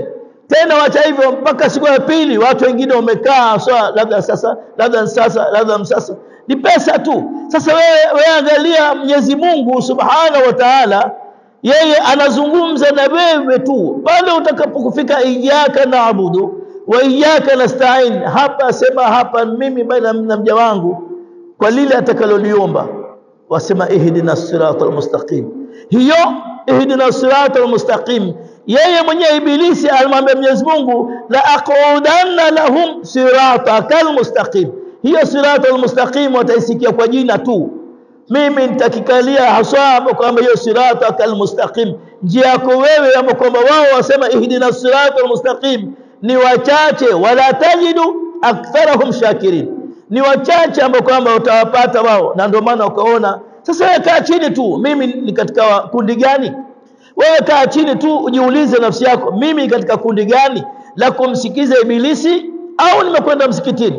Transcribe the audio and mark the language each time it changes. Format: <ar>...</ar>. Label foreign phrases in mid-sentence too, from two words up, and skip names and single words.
<sw>Tena wacha hivyo, mpaka siku ya pili watu wengine wamekaa labda msasa ni pesa tu. Sasa wewe angalia, Mwenyezi Mungu</sw> <ar>سبحانه وتعالى</ar> <sw>yeye anazungumza na wewe tu pale utakapokufika</sw> <ar>إياك نعبد وإياك نستعين.</ar> <sw>Hapa asema hapa mimi bali na mja wangu kwa lile atakaloliomba, wasema</sw> <ar>اهدنا الصراط المستقيم.</ar> <sw>Hiyo</sw> <ar>اهدنا الصراط المستقيم,</ar> <sw>yeye mwenyewe Ibilisi alimwambia Mwenyezi Mungu</sw> <ar>لأقعدن لهم الصراط المستقيم.</ar> <sw>Hiyo</sw> <ar>الصراط المستقيم</ar> <sw>wataisikia kwa jina tu, mimi nitakikalia haswa kwamba hiyo</sw> <ar>الصراط المستقيم</ar> <sw>njia yako wewe, ama kwamba wao wasema</sw> <ar>اهدنا الصراط المستقيم</ar> <sw>ni wachache,</sw> <ar>ولا تجد أكثرهم شاكرين,</ar> <sw>ni wachache ambao kwamba utawapata wao. Na ndio maana ukaona sasa wewe kaa chini tu, mimi ni katika kundi gani? Wewe kaa chini tu ujiulize nafsi yako, mimi katika kundi gani la kumsikiza Ibilisi au nimekwenda msikitini?</sw>